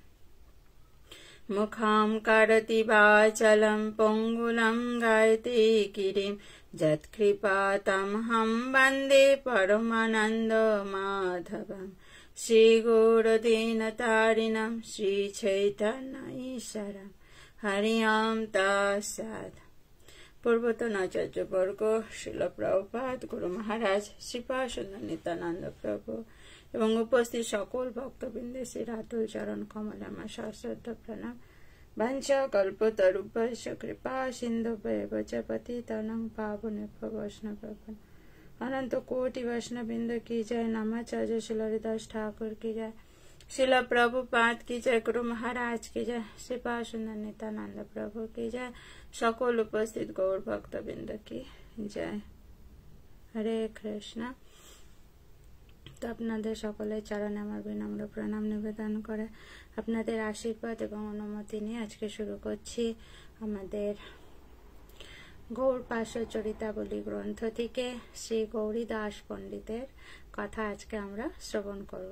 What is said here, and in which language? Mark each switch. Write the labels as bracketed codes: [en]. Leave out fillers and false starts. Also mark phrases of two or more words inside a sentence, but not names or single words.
[sa] मुखं करोति वाचालं पङ्गुलं गायति गिरिं यत्कृपातमहं वन्दे परमानन्दमाधवम्। श्रीगुरुदीनतारिणं श्रीचैतन्यईश्वरं हरि ओं तत्सत्। [bn] পূর্বতন আচার্যবর্গ শিল প্রভুপাদ, গুরু মহারাজ, শ্রীপাদ নিত্যানন্দ প্রভু এবং উপস্থিত সকল ভক্তবৃন্দের শ্রী রাতুল চরণ কমলে আমার সশ্রদ্ধ প্রণাম। [sa] বাঞ্ছা কল্পতরুভ্যশ্চ কৃপা সিন্ধুভ্যেব চ পতিতানাং পাবনেভ্যো বৈষ্ণবেভ্যো [hi] अनंत कोटि वैष्णववृंद की जय। नमाचार्य श्री हरिदास ठाकुर की जय। शिला प्रभुपाद की जय। गुरु महाराज की जय। श्रीपाद नित्यानंद प्रभु की जय। [bn] সকল উপস্থিত গৌর ভক্তবৃন্দ [hi] की जय। हरे कृष्ण। [bn] তো আপনাদের সকলের চরণে আমার বিনম্র প্রণাম নিবেদন করে আপনাদের আশীর্বাদ এবং অনুমতি নিয়ে আজকে শুরু করছি আমাদের গৌর পার্শ্ব চরিতাবলী গ্রন্থ থেকে শ্রী গৌরীদাস পণ্ডিতের কথা আজকে আমরা শ্রবণ করব।